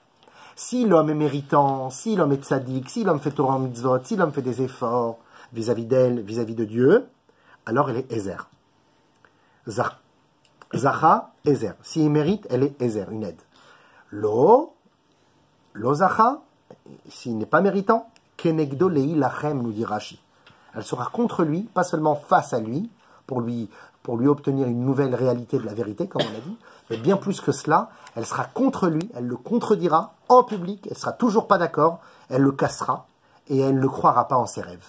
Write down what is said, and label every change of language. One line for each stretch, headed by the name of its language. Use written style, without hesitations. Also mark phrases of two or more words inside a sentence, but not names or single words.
French: Si l'homme est méritant, si l'homme est tzaddik, si l'homme fait
Hebrew: תורה מצוות,
French: si l'homme fait des efforts vis-à-vis d'elle, vis-à-vis de Dieu, alors elle est Ezer.
Hebrew: זכה, עזר.
French: S'il mérite, elle est Ezer, une aide.
Hebrew: לא זכה,
French: s'il n'est pas méritant,
Hebrew: כנגדו להלחם,
French: nous dit Rashi. Elle sera contre lui, pas seulement face à lui, pour lui obtenir une nouvelle réalité de la vérité, comme on a dit, mais bien plus que cela, elle sera contre lui, elle le contredira en public, elle sera toujours pas d'accord, elle le cassera, et elle ne croira pas en ses rêves.